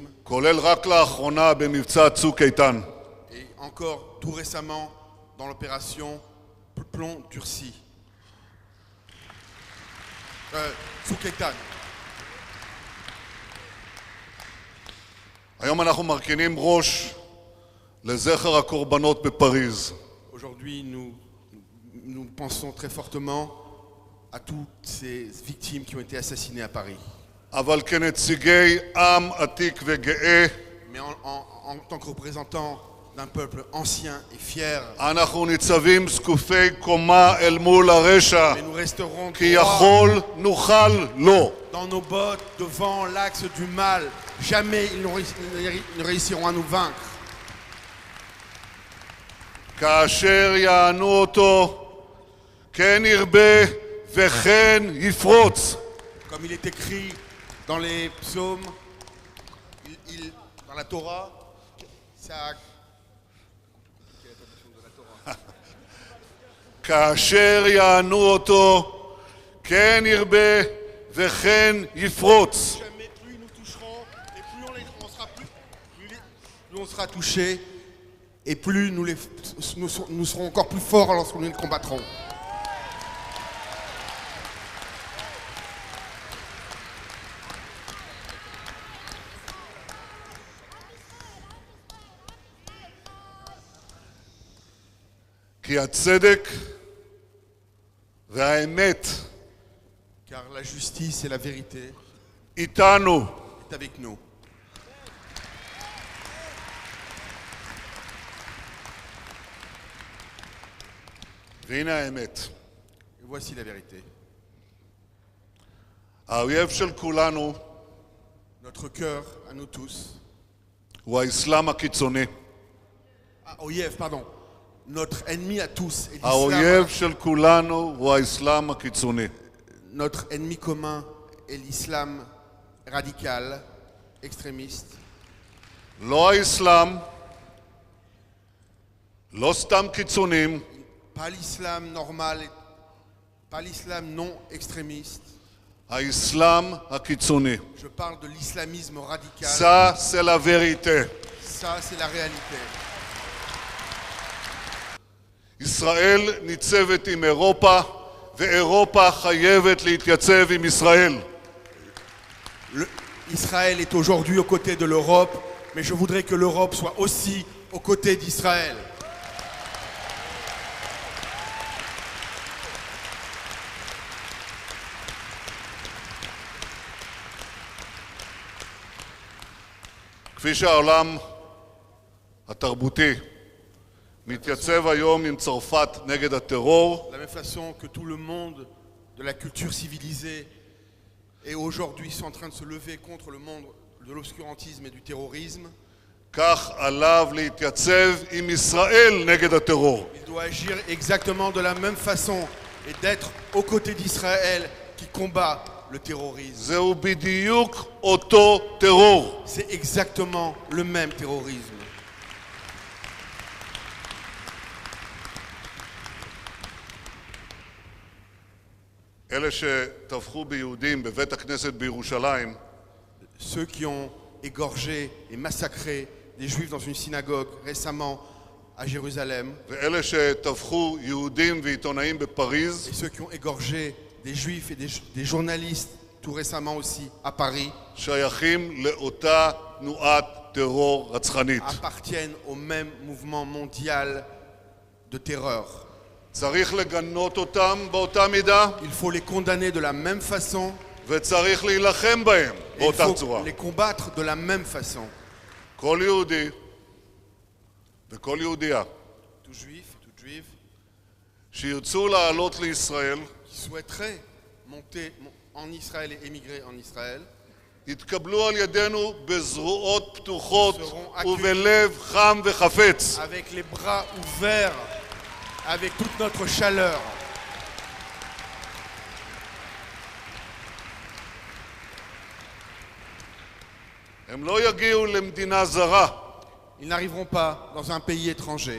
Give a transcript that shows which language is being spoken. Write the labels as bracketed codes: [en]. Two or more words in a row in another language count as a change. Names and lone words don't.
[he] כולל רק לאחרונה במבצע צוק איתן. [fr] Et encore tout récemment dans l'opération Plomb Turci. Tsuk Eitan. [he] היום אנחנו מרכינים ראש לזכר הקורבנות בפריז. [fr] Aujourd'hui, nous pensons très fortement à toutes ces victimes qui ont été assassinées à Paris. [he] אבל כנציגי עם עתיק וגאה, [fr] Mais en tant que représentants d'un peuple ancien et fier, [he] אנחנו ניצבים זקופי קומה אל מול הרשע, [fr] mais nous resterons [he] כי [fr] droits [he] יכול נוכל לו. [fr] dans nos bottes devant l'axe du mal. Jamais ils ne réussiront à nous vaincre. [he] כאשר יענו אותו, כן ירבה וכן יפרוץ. [fr] Comme il est écrit dans les psaumes, dans la Torah, ça... Quelle est la traduction de la Torah? [he] כאשר יענו אותו, כן ירבה וכן יפרוץ. [fr] Jamais plus nous toucherons, et plus on sera touchés, et plus nous serons encore plus forts lorsque nous les combattrons. [he] כי הצדק והאמת [fr] Car la justice et la vérité [he] איתנו. [fr] est avec nous. [he] והנה האמת. [fr] Et voici la vérité. [he] האויב של כולנו [fr] Notre cœur, à nous tous, [he] הוא האסלאם הקיצוני. [fr] Oyev, pardon. Notre ennemi à tous est [he] האויב [fr] l'islam. [he] של כולנו הוא האסלאם הקיצוני. [fr] Notre ennemi commun est l'islam radical, extrémiste. [he] לא האסלאם, לא סתם קיצונים, [fr] Pas l'islam normal, pas l'islam non extrémiste. [he] האסלאם הקיצוני. [fr] Je parle de l'islamisme radical. Ça, c'est la vérité. Ça, c'est la réalité. [he] ישראל ניצבת עם אירופה, ואירופה חייבת להתייצב עם ישראל. [fr] Israël est aujourd'hui aux côtés de l'Europe, mais je voudrais que l'Europe soit aussi aux côtés d'Israël. [he] כפי שהעולם התרבותי מתייצב היום עם צרפת נגד הטרור, [fr] De la même façon que tout le monde de la culture civilisée est aujourd'hui en train de se lever contre le monde de l'obscurantisme et du terrorisme, [he] כך עליו להתייצב עם ישראל נגד הטרור. [fr] il doit agir exactement de la même façon et d'être aux côtés d'Israël qui combat le terrorisme. [he] זהו בדיוק אותו טרור. [fr] C'est exactement le même terrorisme. [he] אלה שטבחו ביהודים בבית הכנסת בירושלים, [fr] Ceux qui ont égorgé et massacré des juifs dans une synagogue récemment à Jérusalem, [he] ואלה שטבחו יהודים ועיתונאים בפריז, [fr] et ceux qui ont égorgé des juifs et des journalistes tout récemment aussi à Paris, [he] שייכים לאותה תנועת טרור רצחנית. [fr] appartiennent au même mouvement mondial de terreur. [he] צריך לגנות אותם באותה מידה, [fr] Il faut les condamner de la même façon, [he] וצריך להילחם בהם [fr] et il [he] באותה [fr] faut [he] צורה. [fr] les combattre de la même façon. [he] כל יהודי וכל יהודייה [fr] Tout juif, toute juive [he] שירצו לעלות לישראל, [fr] qui souhaiteraient monter en Israël et émigrer en Israël, [he] יתקבלו על ידינו בזרועות פתוחות [fr] seront accueillis [he] ובלב חם וחפץ. [fr] avec les bras ouverts, avec toute notre chaleur. [he] הם לא יגיעו למדינה זרה, [fr] Ils n'arriveront pas dans un pays étranger.